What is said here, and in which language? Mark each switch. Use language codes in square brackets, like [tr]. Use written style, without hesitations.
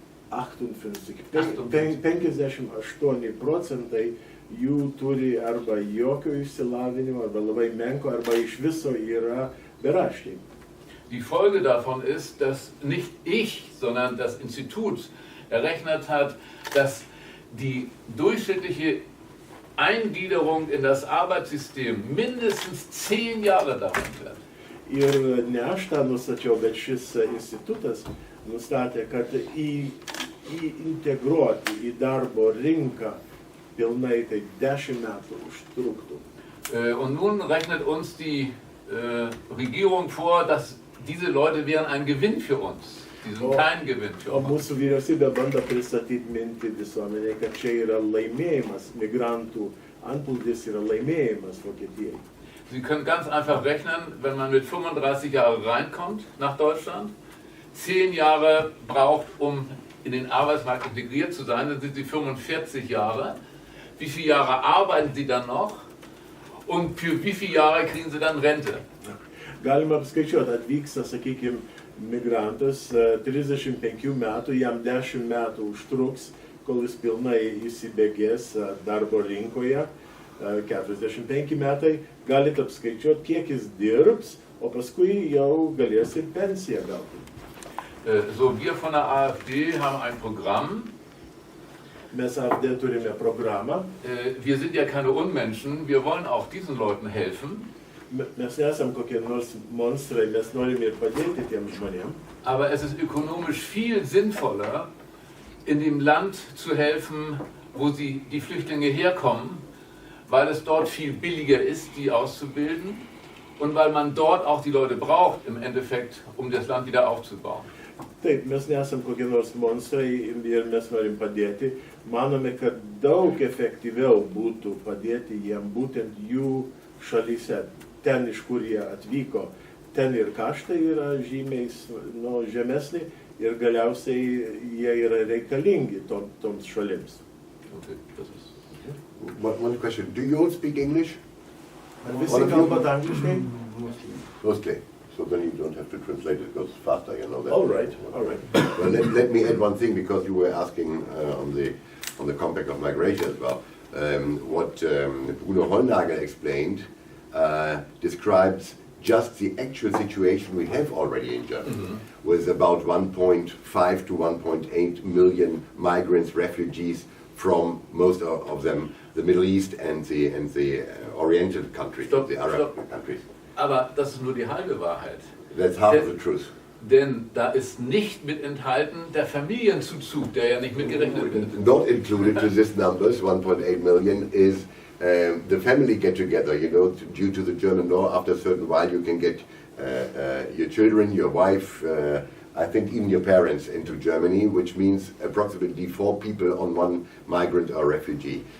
[lt] 58% jų turi arba jokio išsilavinimo, arba labai menko, arba iš viso yra beraščiai. [de] Die Folge davon ist, dass nicht ich, sondern das Institut errechnet hat, dass die durchschnittliche Eingliederung in das Arbeitssystem mindestens 10 Jahre dauern wird. [lt] Ir ne aš tą nustačiau, bet šis institutas nustatė, kad integruoti į darbo rinką pilnai tai 10 metų užtruktų. [de] Und nun rechnet uns die Regierung vor, dass diese Leute wären ein Gewinn für uns. Die sind kein Gewinn für [lt] O [de] uns. [lt] mūsų vyriausybė bando pristatyti mintį visuomeniai, kad čia yra laimėjimas, migrantų antplūdis yra laimėjimas Vokietijai. [de] Sie können ganz einfach rechnen, wenn man mit 35 Jahren reinkommt nach Deutschland, 10 Jahre braucht, um in den Arbeitsmarkt integriert zu sein, dann sind Sie 45 Jahre. Wie viele Jahre arbeiten Sie dann noch? Und für wie viele Jahre kriegen Sie dann Rente? [lt] Galima apskaičiuoti, atvyksta, sakykime, migrantas 35 metų, jam 10 metų užtruks, kol jis pilnai įsibėgės darbo rinkoje, 45 metai, galite apskaičiuoti, kiek jis dirbs, o paskui jau galės ir pensiją gauti. [de] So, wir von der AfD haben ein Programm. [lt] Mes AfD turime programą. [de] Wir sind ja keine Unmenschen, wir wollen auch diesen Leuten helfen. [lt] Mes nesam kokie nors monstrai, mes norime ir padėti tiems žmonėms. [de] Aber es ist ökonomisch viel sinnvoller, in dem Land zu helfen, wo die Flüchtlinge herkommen, weil es dort viel billiger ist, die auszubilden und weil man dort auch die Leute braucht, im Endeffekt, um das Land wieder aufzubauen. [lt] Taip, mes nesam kokie nors monstrai ir mes norim padėti. Manome, kad daug efektyviau būtų padėti jiem būtent jų šalyse, ten iš kur jie atvyko. Ten ir kaštai yra žymiai žemesni ir galiausiai jie yra reikalingi toms šalims. [de] Okay, das ist. [en] One question. Do you all speak English? [lt] Ar visi kalbat angliškai? [en] Mostly. So then you don't have to translate it, it goes faster, you know that. All right, all right. Well, let me add one thing, because you were asking on the compact of migration as well. What Bruno Hollnagel explained describes just the actual situation we have already in Germany, with about 1.5 to 1.8 million migrants, refugees from most of them the Middle East and the Oriental countries, the Arab countries. [de] Aber das ist nur die halbe Wahrheit. [en] That's half of the truth. [de] Denn da ist nicht mit enthalten der Familienzuzug, der ja nicht mitgerechnet wird. [en] Not included to this numbers, 1.8 million, is the family get-together. You know, due to the German law, after a certain while you can get your children, your wife, I think even your parents into Germany, which means approximately 4 people on one migrant or refugee.